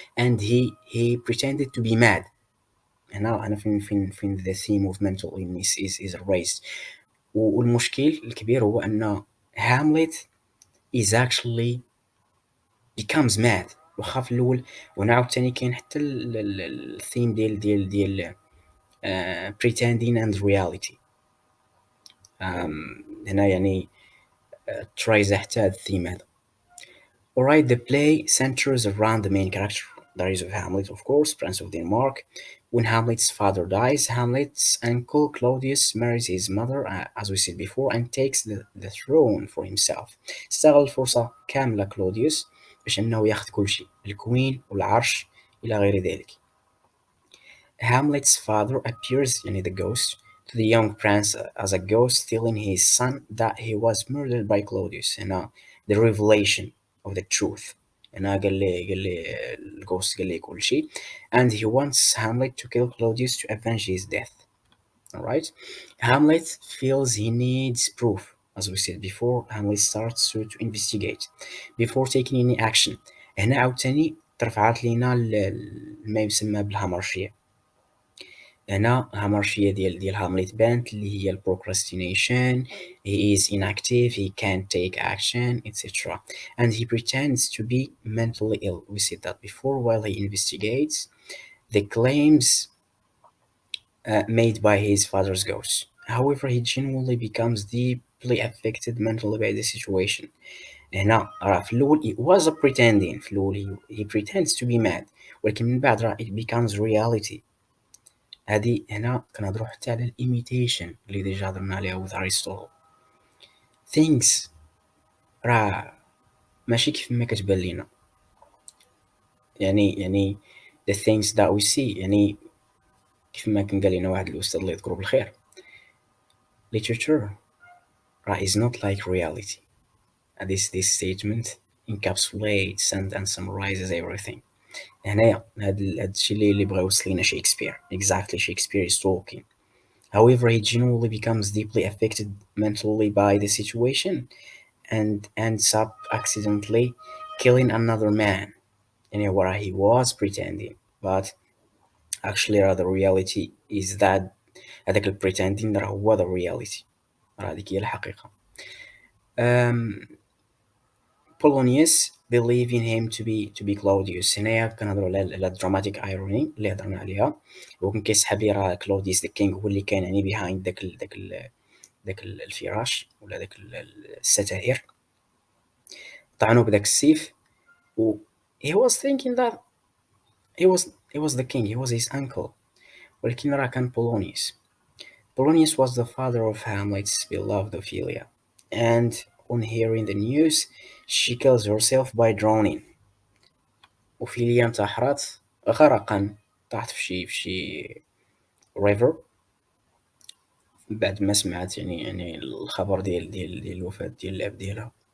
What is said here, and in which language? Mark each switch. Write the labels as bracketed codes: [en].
[en] and he pretended to be mad. [ar] هنا فين [en] the theme of mental illness is raised. [ar] والمشكل الكبير هو ان [en] Hamlet is actually becomes mad [ar] واخا في الاول. وهنا عاوتاني كاين حتى الثيم ديال [en] pretending and reality. [ar] هنا يعني tries حتى هاد الثيم هذا. [en] Alright, the play centers around the main character, that is of Hamlet, of course, Prince of Denmark. When Hamlet's father dies, Hamlet's uncle Claudius marries his mother, as we said before, and takes the throne for himself. [ar] استغل الفرصة كاملة كلوديوس باش انه ياخذ كل شيء، الكوين والعرش الى غير ذلك. [en] Hamlet's father appears, [ar] يعني [en] the ghost, to the young prince as a ghost telling his son that he was murdered by Claudius. [ar] هنا [en] the revelation of the truth. [ar] هنا قال لي الجوست قال لي كل شيء. [en] And he wants Hamlet to kill Claudius to avenge his death. Alright? Hamlet feels he needs proof. As we said before, Hamlet starts to investigate before taking any action. [ar] هنا عاوتاني ترفعت لينا ما يسمى بالهامرشية. هنا هامرشية ديال هامليت بانت اللي هي procrastination. [en] he is inactive, he can't take action, etc. and he pretends to be mentally ill. We said that before. While he investigates the claims made by his father's ghost, however he genuinely becomes deeply affected mentally by the situation. [ar] هنا راه في الأول [en] it was a pretending. [ar] في الأول [en] he pretends to be mad، [ar] ولكن من بعد راه [en] it becomes reality. [ar] هادي هنا كنهضرو حتى على الإيميتيشن اللي ديجا هضرنا عليها [en] with Aristotle. [ar] things راه ماشي كيف ما كتبان لينا، يعني [en] the things that we see، [ar] يعني كيف ما كان قال لنا واحد الأستاذ الله يذكره بالخير، literature راه [en] is not like reality. This statement encapsulates and summarizes everything. [ar] هنايا هاد الشيء اللي بغا يوصل لينا شكسبير. [en] exactly Shakespeare is talking. However, he genuinely becomes deeply affected mentally by the situation and ends up accidentally killing another man, where he was pretending. But actually the reality is that [ar] هذاك البريتندين راه هو [en] the reality، [ar] راه هذيك هي الحقيقة. [en] um, Polonius believe in him to be Claudius. [ar] هنايا كنهضروا على [en] dramatic irony [ar] اللي هضرنا عليها. هو كان كيسحب لي راه كلوديوس ذا كينغ هو اللي كان يعني behind داك الفراش ولا داك الستائر، طعنوه بداك السيف و [en] he was thinking that he was the king, he was his uncle. [ar] ولكن راه كان Polonius. [en] Polonius was the father of Hamlet's beloved Ophelia, and on hearing the news, she kills herself by drowning. [ar] Ophelia انتحرت غرقا، طاحت في شي river بعد ما سمعت يعني الخبر ديال الوفاة ديال الأب ديالها.